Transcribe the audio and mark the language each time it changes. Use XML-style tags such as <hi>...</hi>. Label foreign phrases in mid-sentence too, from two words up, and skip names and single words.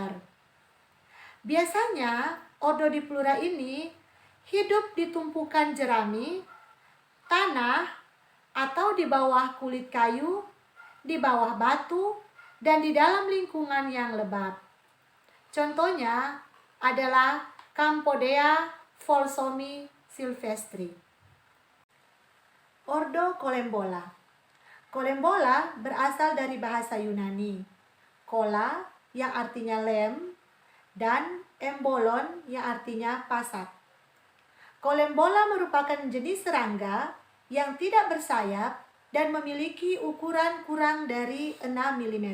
<id>Biasanya, ordo Diplura ini hidup di tumpukan jerami, tanah, atau di bawah kulit kayu, di bawah batu, dan di dalam lingkungan yang lembab. Contohnya adalah Campodea folsomi silvestri. Ordo Colembola. Colembola berasal dari bahasa Yunani, kola yang artinya lem dan embolon yang artinya pasak. Colembola merupakan jenis serangga yang tidak bersayap dan memiliki ukuran kurang dari 6 mm.</id>